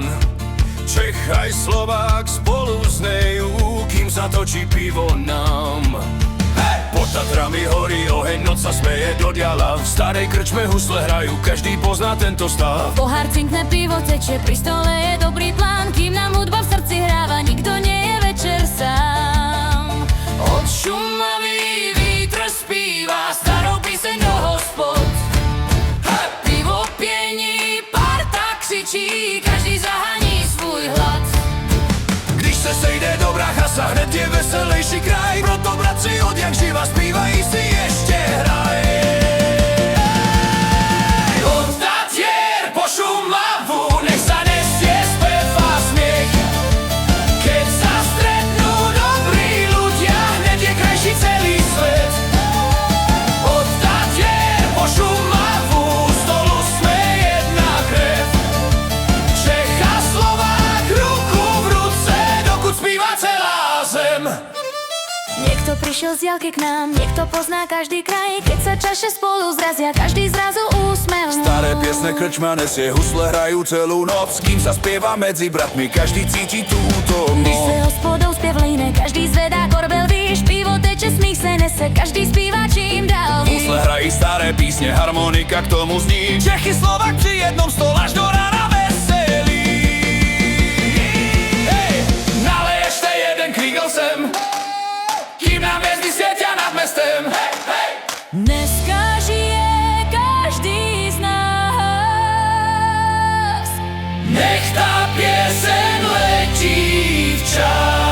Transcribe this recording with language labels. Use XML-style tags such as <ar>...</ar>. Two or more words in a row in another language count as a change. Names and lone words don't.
<sk>Čech aj Slovák spolu znejú, kým sa točí pivo nám. Pod Tatrami horí oheň, noc sa smeje do diala. V starej krčme husle hrajú, každý pozná tento stav. Pohár cinkne, pivo teče, pri stole je dobrý plán. Kým nám hudba v srdci hráva, nikto nie je večer sám.</sk> <cs>Od Šumavy vítr zpívá starou píseň do hospod. Pivo piení, parta křičí, každý zahání svůj hlad. Když se sejde dobrá chasa, hned je veselejší kraj. Proto bratři od jak živa zpívají si ještě hraj.</cs> <sk>Od Tatier po Šumavu, nech sa nesie spev a smiech. Keď sa stretnú dobrí ľudia, hned je krajší celý svet. Od Tatier po Šumavu, stolu sme jedna krev.</sk> <cs>Čech a Slovák ruku v ruce, dokud zpívá celá zem.</cs> <sk>Niekto prišiel z diaľky k nám, niekto pozná každý kraj. Keď sa čaše spolu zrazia, každý zrazu úsmev. Staré piesne krčma nesie, husle hrajú celú noc. Kým sa spieva medzi bratmi, každý cíti túto</sk> <cs>Když</cs> <sk>moc.</sk> <cs>se hospodou zpěv líne, každý zvedá korbel výš. Pivo teče, smích se nese, každý zpívá čím dál výš. Husle hrají staré písne, harmonika k tomu zní.</cs> <sk>Čechy, Slovák pri jednom stole až do rána veselí. Hej, nalej ešte jeden krígel sem, kým nám hviezdy svietia nad mestem. Hej, hej.</sk> <cs>Dneska žije každý z nás.</cs> <sk>Nech tá pieseň letí v čas.</sk>